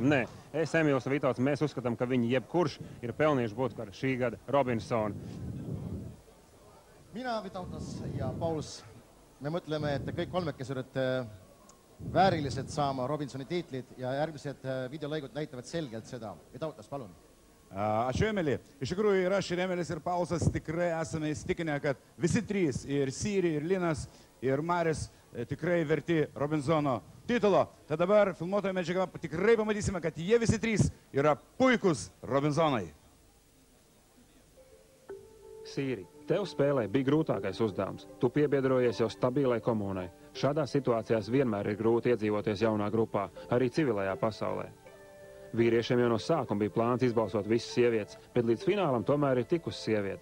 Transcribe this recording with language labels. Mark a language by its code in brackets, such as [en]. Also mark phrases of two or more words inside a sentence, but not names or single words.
[lv] Nē, es, Emīls un Vitauts, mēs uzskatām, ka viņi jebkurš ir pelnījuši būt par šī gada Robinsonu. [et] Mina, Vitautas ja Pauls, me mõtleme, et kõik kolmekesi olete väärilised saama Robinsoni tiitlid ja järgmised videolõigud näitavad selgelt seda. Vitautas, palun. [lt] Ačiū, Emilį. Iš tikrųjų, ir aš, ir Emilis, ir Paulsas tikrai esame įsitikinę, kad visi 3, ir Siri, ir Linas, ir Maris, tikrai verti Robinsono titulo. Tad dabar filmuotoje medžiagą tikrai pamatysime, kad jie visi 3 yra puikus Robinsonai. [lv] Sīri, tev spēlē bija grūtākais uzdevums. Tu piebiedrojies jau stabilai komunai. Šādās situācijās vienmēr ir grūti iedzīvoties jaunā grupā, arī civilajā pasaulē. Vīriešiem jau no sākuma bija plāns izbalsot visas sievietes, bet līdz finālam tomēr ir tikusi sieviete.